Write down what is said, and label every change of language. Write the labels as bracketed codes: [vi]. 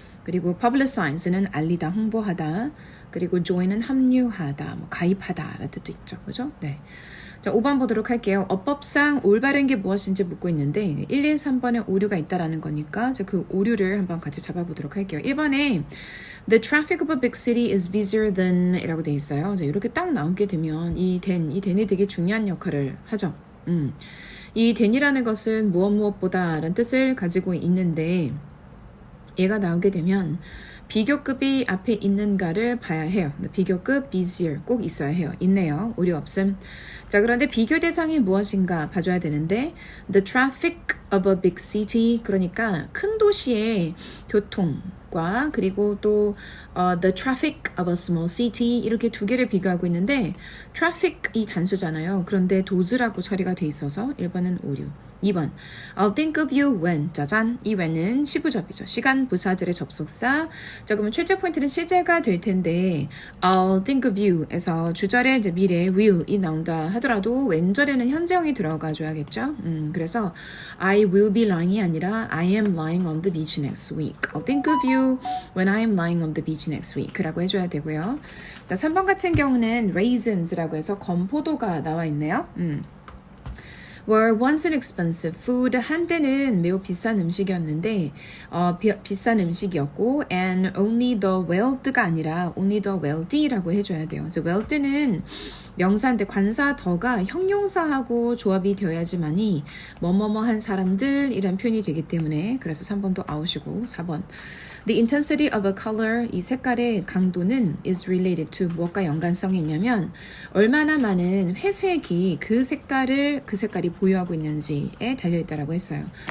[ko] 그리고 publicize는 알리다, 홍보하다. 그리고 join은 합류하다, 가입하다라는 뜻도 있죠. 그죠? 네. 자, 5번 보도록 할게요. 어법상 올바른 게 무엇인지 묻고 있는데 1, 2, 3번에 오류가 있다라는 거니까 그 오류를 한번 같이 잡아보도록 할게요. 1번에 [en] The traffic of a big city is busier than [ko] 이라고 돼 있어요. 자, 이렇게 딱 나오게 되면 이 than이 되게 중요한 역할을 하죠. 이 than이라는 것은 무엇보다 라는 뜻을 가지고 있는데 얘가 나오게 되면 비교급이 앞에 있는가를 봐야 해요. 비교급 busier 꼭 있어야 해요. 있네요. 오류 없음. 자, 그런데 비교 대상이 무엇인가 봐줘야 되는데 [en] the traffic of a big city [ko] 그러니까 큰 도시의 교통과 그리고 또 [en] the traffic of a small city [ko] 이렇게 두 개를 비교하고 있는데 traffic 이 단수잖아요. 그런데 does라고 처리가 돼 있어서 1번은 오류. 2번 [en] I'll think of you when [ko] 짜잔 이 when은 시부접이죠. 시간 부사절의 접속사. 자, 그러면 출제 포인트는 시제가 될 텐데 [en] I'll think of you [ko] 에서 주절에 이제 미래 will이 나온다 하더라도 왼절에는 현재형이 들어가 줘야겠죠. [en] 그래서 I will be lying이 [ko] 아니라 [en] I am lying on the beach next week. I'll think of you when I am lying on the beach next week [ko] 라고 해줘야 되고요. 자, 3번 같은 경우는 raisins라고 해서 건포도가 나와 있네요. [en] were once an expensive food. [ko] 한때는 매우 비싼 음식이었는데 비싼 음식이었고 [en] and only the wealthy [ko] 가 아니라 [en] only the wealthy [ko] 라고 해줘야 돼요. 그래서 wealthy는 명사인데 관사 더가 형용사하고 조합이 되어야지만이 뭐뭐뭐한 사람들 이란 표현이 되기 때문에 그래서 3번도 아웃이고 4번 [en] The intensity of a color, [ko] 이 색깔의 강도는 [en] is related to [ko] 무엇과 연관성이 있냐면 얼마나 많은 회색이 그 색깔이 보유하고 있는지에 달려있다라고 했어요.